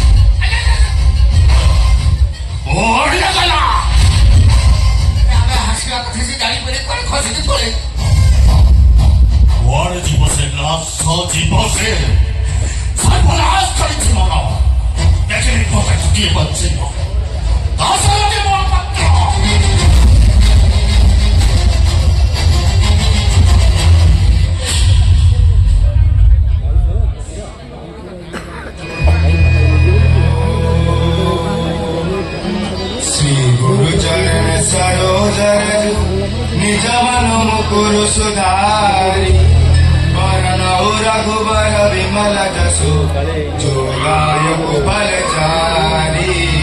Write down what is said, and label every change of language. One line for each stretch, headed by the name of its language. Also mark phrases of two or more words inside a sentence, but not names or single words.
Odia: ଆମେ ହାସିବା କଥା ସେ ଜାଣିପାରେ କୁଆଡେ ଖସିକି ପଳେ। କୁଆଡେ ଯିବ ସେ ନାଶ ଯିବ ସେ ସର୍ବନାଶ କରିଛି ମନ। ଦେଖିଲି ମତେ କିଏ ବଞ୍ଚିବ? ଦାଶରଥୀ ମହାପାତ୍ର
Awadhi: श्री गुरु चरण सरोजर निज मन मुकुर सुधारी वरणौ रघुबर विमल जसु जोदायक फलचारी